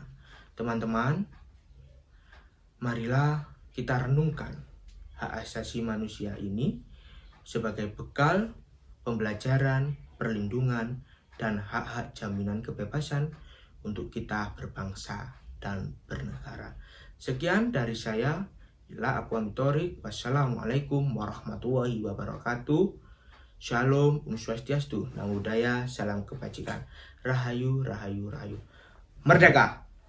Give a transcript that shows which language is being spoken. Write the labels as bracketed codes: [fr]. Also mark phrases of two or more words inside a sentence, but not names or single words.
[id] Teman-teman, marilah kita renungkan hak asasi manusia ini sebagai bekal pembelajaran, perlindungan, dan hak-hak jaminan kebebasan untuk kita berbangsa dan bernegara. Sekian dari saya. Ila aku amitori. [ar] والسلام عليكم ورحمة الله وبركاته. Shalom, [ban] Om Swastiastu, [pi] Namo Buddhaya, [id] salam kebajikan. Rahayu, rahayu, rahayu. Merdeka!